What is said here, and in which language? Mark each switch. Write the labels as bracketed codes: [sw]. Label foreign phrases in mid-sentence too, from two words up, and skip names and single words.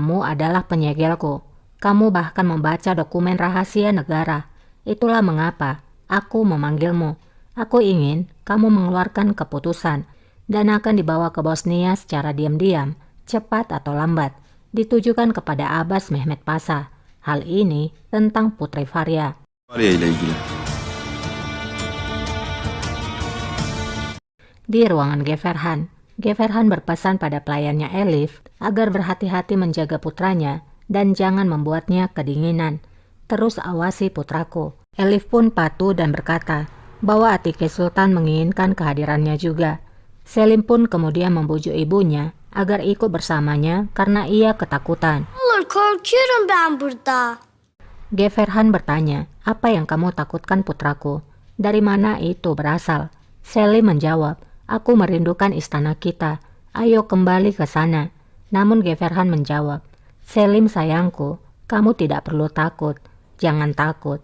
[id] Kamu adalah penyegelku. Kamu bahkan membaca dokumen rahasia negara. Itulah mengapa aku memanggilmu. Aku ingin kamu mengeluarkan keputusan dan akan dibawa ke Bosnia secara diam-diam, cepat atau lambat, ditujukan kepada Abbas Mehmet Pasha. Hal ini tentang Putri Faria. [tr] Faria ile ilgili. [id] Di ruangan Geverhan berpesan pada pelayannya Elif agar berhati-hati menjaga putranya dan jangan membuatnya kedinginan. Terus awasi putraku. Elif pun patuh dan berkata bahwa Atike Sultan menginginkan kehadirannya juga. Selim pun kemudian membujuk ibunya agar ikut bersamanya karena ia ketakutan. [tr] Olur, korkuyorum ben burada. [id] Geverhan bertanya, apa yang kamu takutkan putraku? Dari mana itu berasal? Selim menjawab, aku merindukan istana kita. Ayo kembali ke sana. Namun Geverhan menjawab, Selim sayangku, kamu tidak perlu takut. Jangan takut.